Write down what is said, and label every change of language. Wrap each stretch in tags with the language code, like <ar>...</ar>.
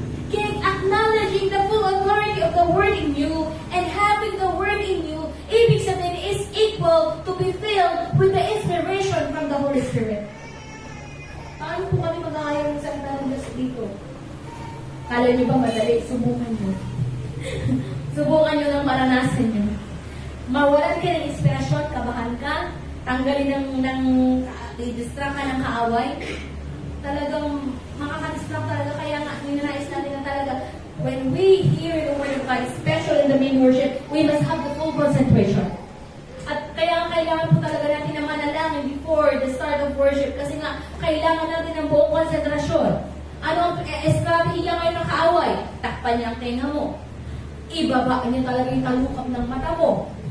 <en>Kaya acknowledging the full authority of the Word in you and having the Word in you,</en> <tl>ibig sabihin</tl> <en>is equal to be filled with the inspiration from the Holy Spirit.</en> <tl>Paano po kami maghahayag ng salita ng Diyos dito? Kala niyo ba madali? Subukan niyo. Subukan niyo ng maranasan niyo. Mawalan ka ng inspirasyon, kabahan ka, tanggalin i-distract ka ng kaaway. Talagang makaka-distract talaga. Kaya nga, ninanais natin na talaga,</tl> <en>when we hear the Word of God, especially in the main worship, we must have the full concentration.</en> <tl>At kaya kailangan po talaga natin na manalangin</tl> <en>before the start of worship</en> <tl>kasi nga, kailangan natin ng buong konsentrasyon. Ano ang estratehiya ngayon Takpan niya ang tenga mo. Ibaba niya talaga yung talukap ng mata mo.</tl>